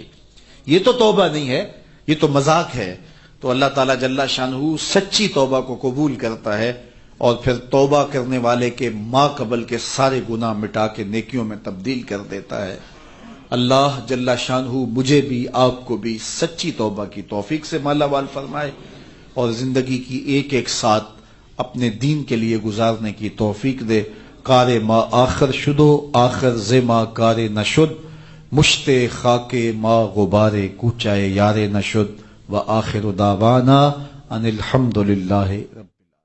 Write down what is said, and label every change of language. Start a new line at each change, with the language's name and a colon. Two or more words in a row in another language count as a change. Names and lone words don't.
Urdu: یہ تو توبہ نہیں ہے، یہ تو مذاق ہے۔ تو اللہ تعالیٰ جل شانہ سچی توبہ کو قبول کرتا ہے، اور پھر توبہ کرنے والے کے ما قبل کے سارے گناہ مٹا کے نیکیوں میں تبدیل کر دیتا ہے۔ اللہ جل شانہ مجھے بھی آپ کو بھی سچی توبہ کی توفیق سے مالا مال فرمائے، اور زندگی کی ایک ایک ساتھ اپنے دین کے لیے گزارنے کی توفیق دے۔
Persian: کار ما آخر شدو آخر زما کار نشد، مشت خاک ما غبار کوچائے یار نشد،
Arabic: و آخر دعوانا ان الحمد للہ رب